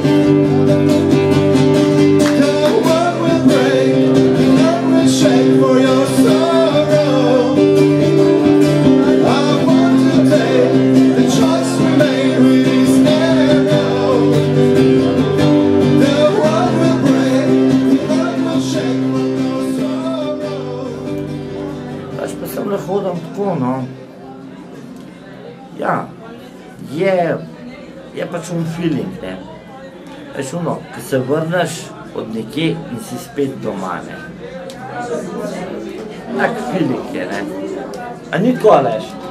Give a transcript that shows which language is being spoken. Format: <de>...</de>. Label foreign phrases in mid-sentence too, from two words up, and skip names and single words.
<en>The world will break, the earth will shake for your sorrow. I want to take the choice we made with this arrow. The world will break, the earth will shake for your sorrow.</en> <sl>Pač pa sem ne hodim tako, no. Ja, je pač feeling, ne. Veš, ko se vrneš od nekje in si spet doma, ne. Tak feeling je, ne. A ni tako, Aleš?</sl>